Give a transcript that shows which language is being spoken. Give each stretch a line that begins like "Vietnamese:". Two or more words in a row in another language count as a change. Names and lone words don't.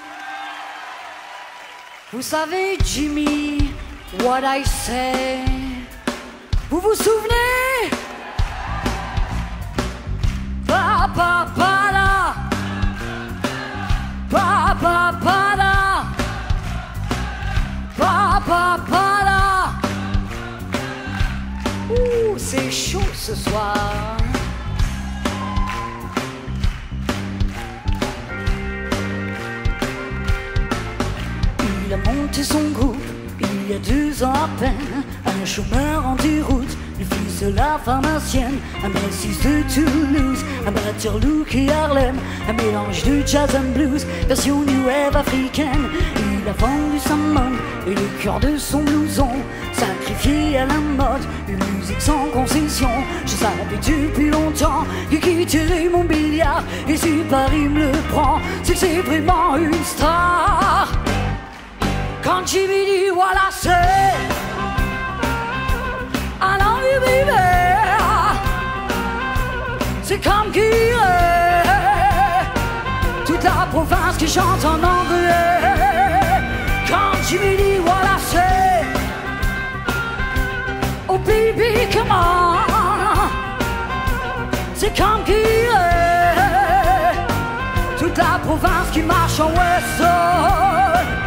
French: Vous savez,
English: Jimmy, what I say?
French: Vous vous souvenez? Pa pa pa la, pa pa pa la, pa pa pa la. Ouh, c'est chaud ce soir. Il a monté son groupe, il Il y a 2 ans à peine, un chômeur en déroute, le fils de la pharmacienne, un bassiste de Toulouse, un batteur Luke et Harlem, un mélange de
English: jazz and blues,
French: version
English: new wave
French: africaine. Il a vendu sa monde et le cœur de son blouson, sacrifié à la mode, une musique sans concession. Je savais depuis longtemps qu'il quitterait mon billard, et si Paris me le prend, c'est que c'est vraiment une star. Quand Jimmy dit voilà c'est
English: I love you baby,
French: c'est comme qui est toute la province qui chante en anglais. Quand Jimmy dit voilà c'est
English: oh baby come on,
French: c'est comme qui est toute la province qui marche en West Side.